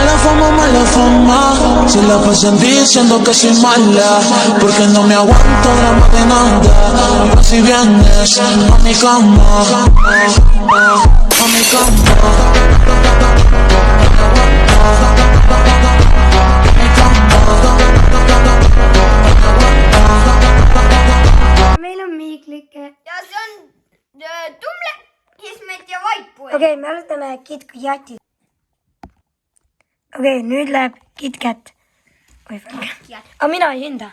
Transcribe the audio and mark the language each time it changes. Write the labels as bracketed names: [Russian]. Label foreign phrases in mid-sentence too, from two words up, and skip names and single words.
[Spanish] como mala fama, se la pasan diciendo que soy mala, porque no me aguanto drama de nada. Pues si vienes a mi cama, a mi cama. [Estonian] Meil on miiklike. Ja see on Tumle, Kismet ja Vaipuu. Okei, me alustame KitKati. Okei, nüüd läheb KitKat. Aga mina ei hinda.